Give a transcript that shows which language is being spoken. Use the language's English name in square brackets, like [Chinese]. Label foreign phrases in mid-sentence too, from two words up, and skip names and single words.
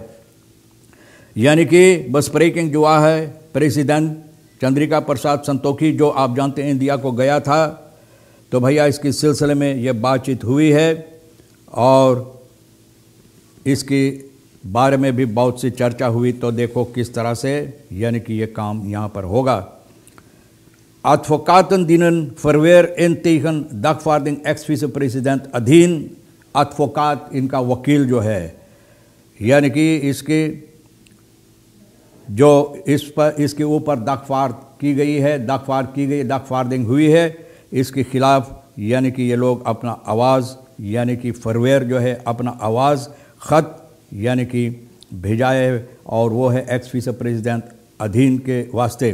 [Caribbean Hindustani] यानी कि बस ब्रेकिंग जो है, प्रेसिडेंट चंद्रिका प्रसाद संतोखी जो आप जानते हैं इंडिया को गया था, तो भैया इसके सिलसिले में ये बातचीत हुई है और इसके बारे में भी बहुत सी चर्चा हुई। तो देखो किस तरह से यानी कि ये काम यहाँ पर होगा। [Dutch] Advocaten dienen verweer in tegen dagvaarding ex-vice-president अधीन। [Caribbean Hindustani] advocaat इनका वकील जो है, यानी कि इसके जो इस पर इसके ऊपर दागफार्दिंग हुई है, इसके खिलाफ यानी कि ये लोग अपना आवाज़ यानी कि फरवेर जो है अपना आवाज़ ख़त यानी कि भेजा है, और वो है [Dutch] ex vice president [Caribbean Hindustani] अधीन के वास्ते।